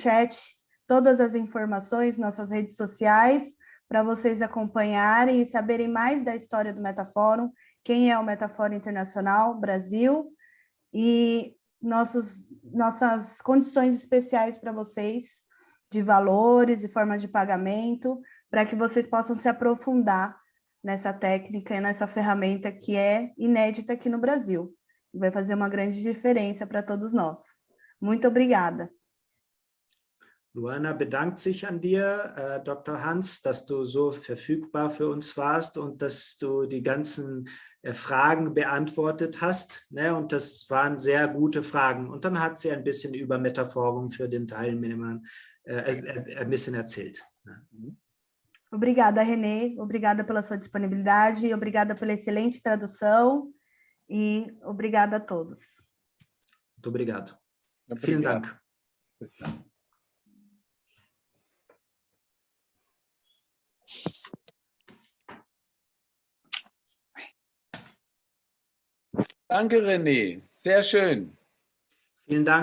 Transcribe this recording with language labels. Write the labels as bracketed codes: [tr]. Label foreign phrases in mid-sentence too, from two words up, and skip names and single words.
[pt] chat todas as informações, nossas redes sociais, para vocês acompanharem e saberem mais da história do Metafórum, quem é o Metafórum Internacional Brasil e nossas condições especiais para vocês, de valores e formas de pagamento, para que vocês possam se aprofundar nessa técnica e nessa ferramenta que é inédita aqui no Brasil. Vai fazer uma grande diferença para todos nós. Muito obrigada. [de] Luana bedankt sich an dir, Dr. Hans, dass du so verfügbar für uns warst und dass du die ganzen Fragen beantwortet hast. Ne? Und das waren sehr gute Fragen. Und dann hat sie ein bisschen über Metafórum für den Teilnehmern ein bisschen erzählt. [pt] Obrigada, Renê. Obrigada pela sua disponibilidade, obrigada pela excelente tradução e obrigada a todos. Muito obrigado. [de] Vielen Dank. Bis dann. Danke, René. Sehr schön. Vielen Dank, Hans.